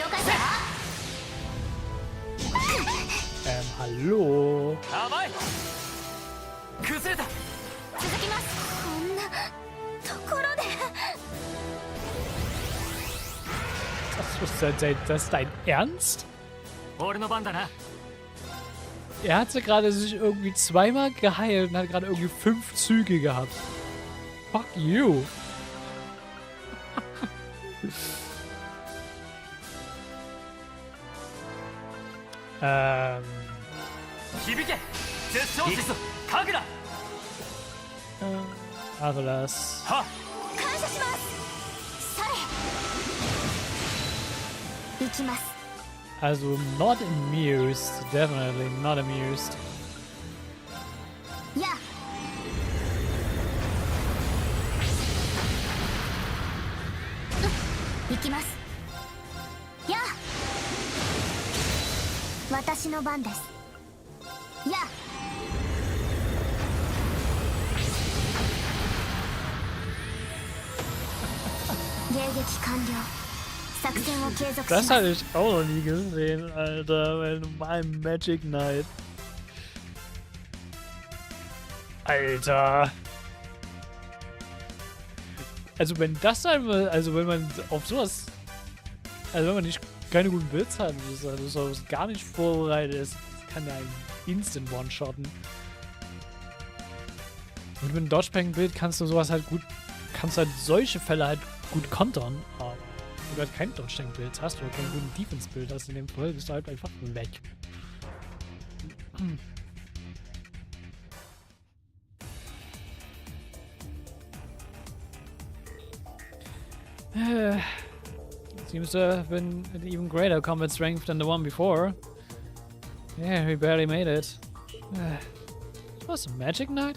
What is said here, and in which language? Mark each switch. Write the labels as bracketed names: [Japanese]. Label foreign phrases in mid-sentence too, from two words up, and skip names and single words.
[German] Hallo? [Japanese] 崩れた。続きます。こんなところで。 [German] Das ist dein Ernst? [Japanese] 俺の番だな。 [German] Er hatte gerade sich irgendwie zweimal geheilt und hat gerade irgendwie 5 Züge gehabt. [English] Fuck you. Avalas. [Japanese] 感謝します。され。行きます。 [English] Also not amused. Definitely not amused. [Japanese] や。行きます。や。私の番です。や。迎撃完了。作戦を継続します。 [German] Das hatte ich auch noch nie gesehen, Alter. Mein [English] Magic Knight. [German] Alter. Also wenn das einmal, also wenn man auf sowas, also wenn man nicht keine guten Builds hat, also sowas gar nicht vorbereitet ist, kann der einen instant one-shotten. Und mit einem Dodge-Pang-Bild kannst du sowas halt gut, kannst halt solche Fälle halt gut kontern, aber wenn du halt kein Dodge-Tank-Bild hast oder keinen guten Defense-Bild hast in dem Fall, bist du halt einfach weg. [English] Seems to have been an even greater combat strength than the one before. Yeah, we barely made it. Was, a magic knight?